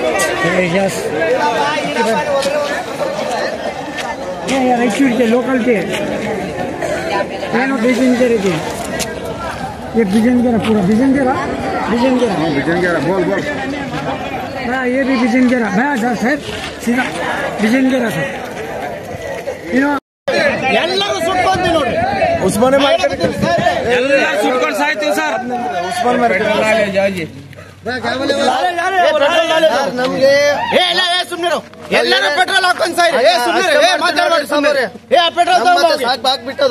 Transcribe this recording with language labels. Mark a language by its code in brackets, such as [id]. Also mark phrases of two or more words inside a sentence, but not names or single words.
[hi] ये रायचूर के लोकल के ट्रेनो बिजनगेरा के। ये बिजनगेरा पूरा बिजनगेरा बोल हाँ, ये भी बिजनगेरा भैया सर सीधा बिजनगेरा सर। [kn] ಎಲ್ಲರೂ ಸುಟ್ಕೊಂಡಿ ನೋಡ್ರಿ, ಉಸ್ಮಾನ್ ಮಾರ್ಕೆಟ್ ಎಲ್ಲ ಸುಟ್ಕೊಂಡು ಸಾಯ್ತೀವಿ ಸರ್. ಉಸ್ಮಾನ್ ಮಾರ್ಕೆಟ್ ಜಾಜಿ ನಮ್ಗೆ ಸುಮ್ಮನೆ ಎಲ್ಲರೂ ಪೆಟ್ರೋಲ್ ಹಾಕೊಂಡ್ ಸಾಯ್ರಿ. ಮಾತಾಡ್ಬೇಡಿ, ಪೆಟ್ರೋಲ್ ಹಾಕ್ಬಿಟ್ಟದು.